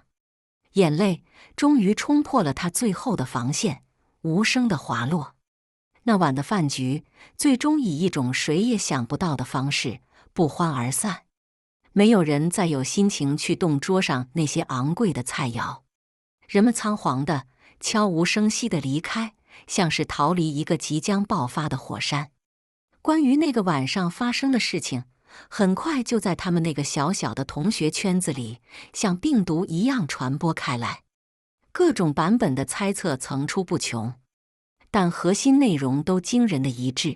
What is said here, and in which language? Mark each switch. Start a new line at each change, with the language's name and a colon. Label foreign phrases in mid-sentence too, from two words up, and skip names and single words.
Chinese: 眼淚終於衝破了他最後的防線，無聲地滑落。那晚的飯局最終以一種誰也想不到的方式不歡而散。沒有人再有心情去動桌上那些昂貴的菜肴，人們倉皇地、悄無聲息地離開，像是逃離一個即將爆發的火山。關於那個晚上發生的事情，很快就在他們那個小小的同學圈子裡像病毒一樣傳播開來，各種版本的猜測層出不窮，但核心內容都驚人的一致。